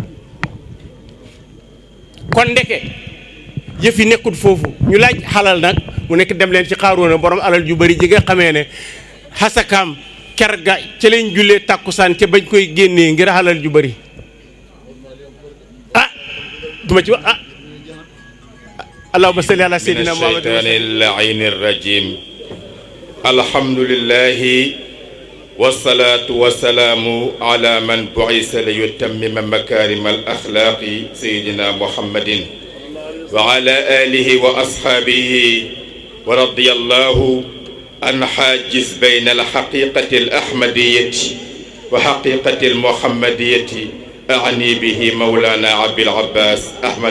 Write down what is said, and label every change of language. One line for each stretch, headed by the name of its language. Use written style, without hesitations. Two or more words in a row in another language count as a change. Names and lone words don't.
Wolof: kon ndeke yëf yi nekkul foofu ñu laaj xalal nag mu nekk dem leen ci Xaaruuna borom alal ju bëri ji nga xamee ne xasakaam ker ga ca lañ jullee tàkkusaan ca bañ koy génnee ngir xalal ju bari duma ci wax
Arabic: اللهم صل على سيدنا محمد من الشيطان اللعين الرجيم الحمد لله والصلاة والسلام على من بعث ليتمم مكارم الأخلاق سيدنا محمد وعلى آله وأصحابه ورضي الله عن حاجز بين الحقيقة الأحمدية وحقيقة المحمدية أعني به مولانا عبد العباس أحمد